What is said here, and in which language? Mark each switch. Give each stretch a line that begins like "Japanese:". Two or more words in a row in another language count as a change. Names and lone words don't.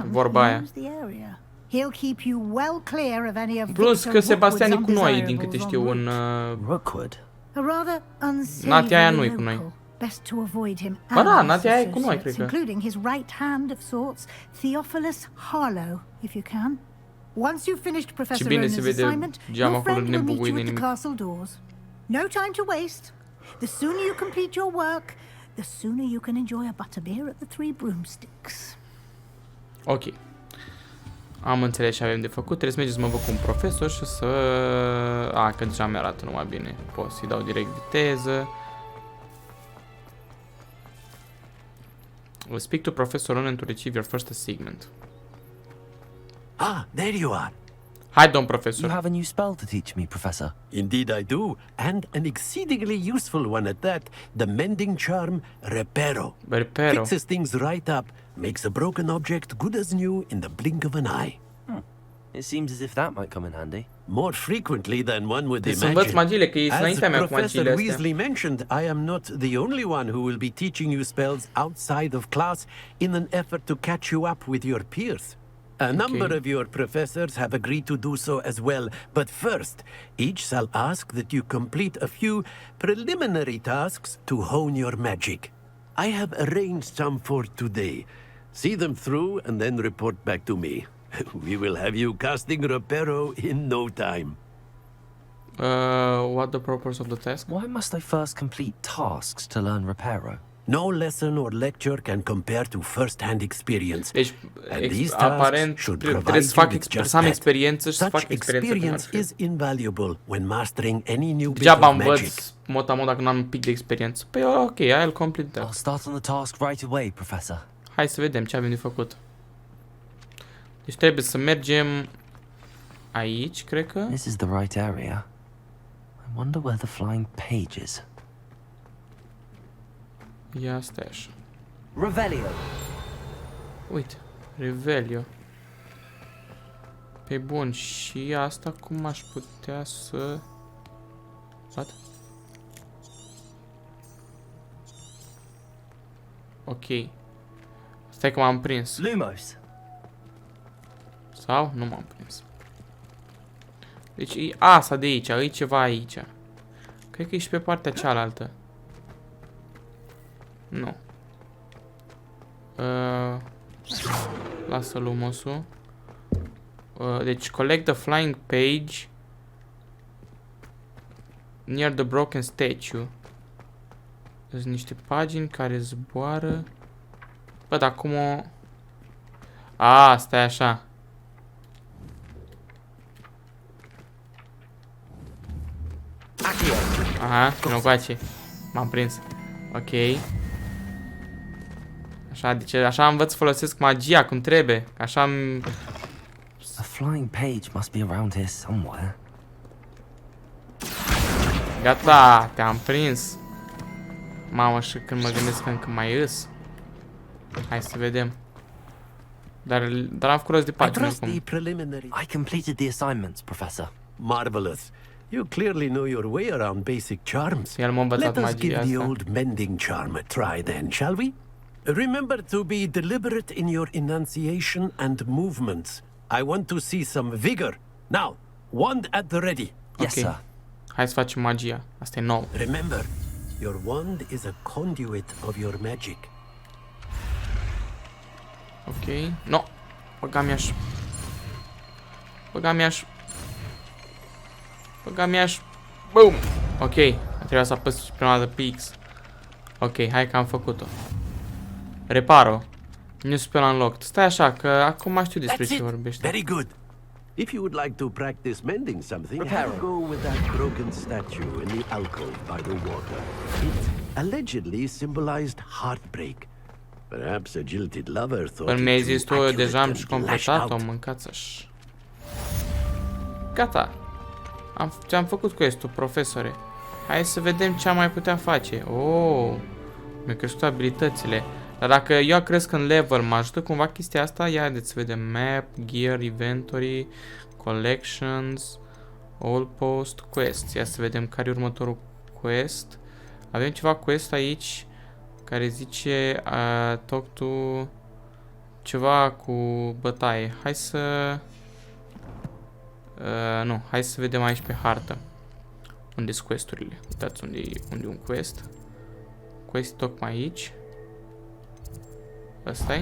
English: and
Romanian: vorba
English: he
Romanian: aia.
English: knows the area. He'll keep you well clear of any of Plus Victor
Romanian: că Sebastian e
English: Rookwood's
Romanian: cu noi, din câte
English: undesirables
Romanian: știu,
English: en
Romanian: în...
English: route. Rookwood? A rather
Romanian: Natia aia nu e cu
English: unsavory
Romanian: noi.
English: local. Best to avoid him
Romanian: Ba da,
English: and his
Romanian: Natia aia e cu noi,
English: associates,
Romanian: cred că.
English: including his right hand of sorts, Theophilus Harlow, if you can. Once you've finished Professor
Romanian: bine
English: Rona's
Romanian: se vede
English: assignment,
Romanian: geamul
English: your
Romanian: acolo
English: friend will meet
Romanian: nebubuit
English: you
Romanian: de
English: at the
Romanian: nimic.
English: castle doors. No time to waste. The sooner you complete your work, the sooner you can enjoy a butterbeer at the Three Broomsticks. Ok.
Romanian: Am înțeles ce avem de făcut. Trebuie să mergem să mă văd cu un profesor și să... A, că deja mi-arată numai bine. Pot să-i dau direct viteză.
English: We'll speak to Professor Ronan to retrieve your first assignment. Ah, there you are.
Romanian: Hai, domn profesor.
English: You have a new spell to teach me, Professor. Indeed I do, and an exceedingly useful one at that. The mending charm, Reparo. Reparo. Fixes things right up, makes a broken object good as new in the blink of an eye. It seems as if that might come in handy. More frequently than one would
Romanian: Deci să învăț
English: imagine.
Romanian: magiile, că e
English: As
Romanian: înaintea mea cu
English: Professor
Romanian: magiile astea.
English: Weasley mentioned, I am not the only one who will be teaching you spells outside of class in an effort to catch you up with your peers. A number of your professors have agreed to do so as well, but first, each shall ask that you complete a few preliminary tasks to hone your magic. I have arranged some for today. See them through and then report back to me. We will have you casting Reparo in no time. What the purpose of the task? Why must I first complete tasks to learn Reparo? No lesson or lecture can compare to first-hand experience.
Romanian: Deci,
English: And these
Romanian: aparent,
English: tasks should
Romanian: trebuie
English: provide
Romanian: să
English: you
Romanian: fac,
English: with just
Romanian: să am
English: that.
Romanian: experiență și să
English: Such
Romanian: fac experiență.
English: experience is invaluable when mastering any new bit
Romanian: Degeaba
English: of magic.
Romanian: învăț mod dacă n-am un pic de experiență.
English: Păi ok, I'll complete that. I'll start on the task right away, Professor.
Romanian: Hai să vedem ce avem de făcut. Deci trebuie să mergem aici, cred că.
English: This is the right area. I wonder where the flying page is.
Romanian: Ia stai așa. Revelio. Uite, Revelio. Pe bun, și asta cum aș putea să...
English: What? Ok.
Romanian: Stai că m-am prins. Lumos. Sau? Nu m-am prins. Deci e asta de aici, e ceva aici. Cred că e și pe partea cealaltă. Nu. Lasă lumosul.
English: Deci collect the flying page near the broken statue.
Romanian: Sunt niște pagini care zboară. Bă, dar cum o... A, stai așa. Aha, nu coace. M-am prins. Ok. Așa, deci așa învăț să folosesc magia cum trebuie. Așa am...
English: A flying page must be around here somewhere.
Romanian: Gata, te-am prins. Mamă, și când mă gândesc că încă mai îs. Hai să vedem. Dar am făcut rost de pagini oricum.
English: I completed the assignments, Professor. Marvelous. You clearly know your way around basic charms.
Romanian: El m-a învățat
English: Let us
Romanian: magia
English: give the
Romanian: asta.
English: old mending charm a try then, shall we? Remember to be deliberate in your enunciation and movements. I want to see some vigor. Now, wand at the ready. Yes, sir.
Romanian: Hai să facem magia. Asta e nou.
English: Remember, your wand is a conduit of your magic. Ok. No.
Romanian: Băga-mi-aș. Băga-mi-aș. Băga-mi-aș. Boom. Ok. Trebuia să apăs prima dată pe X. Ok, hai că am făcut-o. Reparo.
English: Nu spell unlocked.
Romanian: Stai așa, că acum știu despre ce vorbește.
English: Very good. If you would like to practice mending something, have a go with that broken statue in the alcove by the water. It allegedly symbolized heartbreak. Perhaps a jilted lover thought
Romanian: Până mi-ai
English: it
Romanian: zis
English: too
Romanian: tu, eu
English: accurate
Romanian: deja am
English: and
Romanian: și
English: lashed
Romanian: completat-o,
English: out.
Romanian: mâncați-aș. Gata. Ți-am făcut quest-ul, profesore. Hai să vedem ce am mai putea face. Oh, mi-a crescut abilitățile. Dar dacă eu cresc în level, mă ajută cumva chestia asta? Ia, haideți să vedem.
English: Map, gear, inventory, collections, all post, quest.
Romanian: Ia să vedem care e următorul quest. Avem ceva quest aici care zice
English: talk to
Romanian: ceva cu bătaie. Hai să... nu, hai să vedem aici pe hartă. Unde-s quest-urile? Uitați unde e un quest. Quest tocmai aici. Ăsta-i.